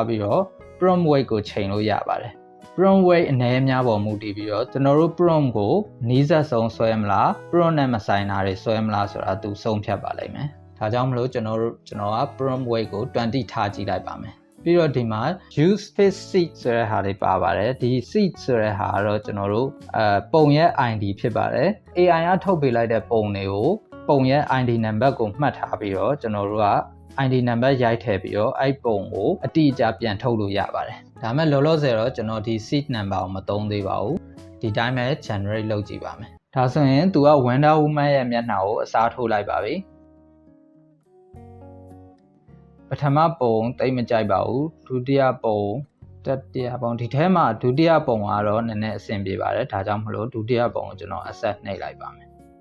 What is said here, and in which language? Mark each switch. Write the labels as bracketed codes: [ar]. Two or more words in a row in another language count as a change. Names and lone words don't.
[my] ပြီးတော့ [en] prompt weight [my] ကိုချိန်လို့ရပါတယ် [en] prompt weight [my] အနည်းများပေါ်မူတည်ပြီးတော့ကျွန်တော်တို့ prompt ကိုနီးစပ်ဆုံးဆွဲမလား prompt နဲ့မဆိုင်တာတွေဆွဲမလားဆိုတာသူဆုံးဖြတ် ပါလိမ့်မယ်ဒါကြောင့်မလို့ကျွန်တော်က [en] prompt weight [my] ကို20ထားကြည့်လိုက်ပါမယ်ပြီးတော့ဒီမှာ [en] use fit seed [my] ဆိုတဲ့ဟာလေးပါပါတယ် ဒီ seed ဆိုတဲ့ဟာကတော့ကျွန်တော်တို့ပုံရဲ့ ID ဖြစ်ပါတယ် AI ကထုတ်ပေးလိုက်တဲ့ပုံတွေကိုပုံရဲ့ ID နံပါတ်ကိုမှတ်ထားပြီးတော့ကျွန်တော်တို့က ID နံပါတ်ရိုက်ထည့်ပြီးတော့အဲ့ပုံကိုအတိအကျပြန်ထုတ်လို့ရပါတယ်ဒါမဲ့လောလောဆယ်တော့ကျွန်တော်ဒီ [en] seed number [my] ကိုမသုံးသေးပါဘူးဒီတိုင်းပဲ generate လုပ်ကြည့်ပါမယ်ဒါဆိုရင်သူက Wonder Woman ရဲ့မျက်နှာကိုအစားထိုးလိုက်ပါပြီ ပထမပုံတိတ်မကြိုက်ပါဘူးဒုတိယပုံတတိယပုံဒီထဲမှာဒုတိယပုံကတော့နည်းနည်းအဆင်ပြေပါတယ်ဒါကြောင့်မလို့ဒုတိယပုံကိုကျွန်တော် accept နှိပ်လိုက်ပါမယ်